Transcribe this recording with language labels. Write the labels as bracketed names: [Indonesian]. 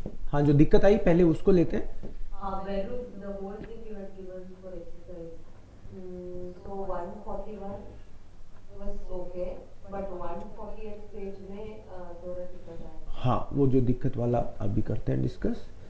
[Hindi] हाँ, जो दिक्कत आई पहले उसको लेते हैं। [English] हाँ, value the whole thing you had given for exercise. So 141 was okay, but 148 page [Hindi] में थोड़ा दिक्कत आया। हाँ, वो जो दिक्कत वाला अभी करते हैं डिस्कस।